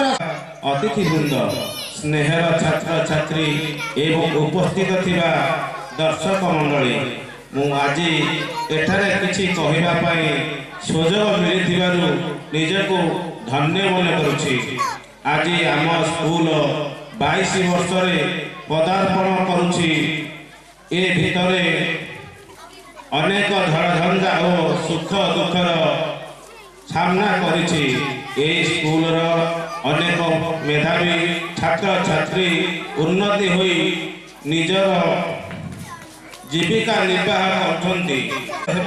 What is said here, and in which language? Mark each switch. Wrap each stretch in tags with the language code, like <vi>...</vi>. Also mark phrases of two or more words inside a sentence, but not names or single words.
<or>ଅତିଥି ବୃନ୍ଦ ସ୍ନେହର ଛାତ୍ର ଛାତ୍ରୀ ଏବଂ ଉପସ୍ଥିତ ଥିବା ଦର୍ଶକ ମଣ୍ଡଳୀ ମୁଁ ଆଜି ଏଠାରେ କିଛି କହିବା ପାଇଁ ସୁଯୋଗ ମିଳିଥିବାରୁ ନିଜକୁ ଧନ୍ୟ ମନ କରୁଛି ଆଜି ଆମ ସ୍କୁଲ 22 ବର୍ଷ ରେ ପଦାର୍ପଣ କରୁଛି ଏ ଭିତରେ ଅନେକ ଝଡ଼ଝଞ୍ଜା ଓ ସୁଖ ଦୁଃଖର ସାମ୍ନା କରିଛି। ଏହି ସ୍କୁଲର ଅନେକ ମେଧାବୀ ଛାତ୍ରଛାତ୍ରୀ ଉନ୍ନତି ହୋଇ ନିଜର ଜୀବିକା ନିର୍ବାହ କରୁଛନ୍ତି ହେବ।</or>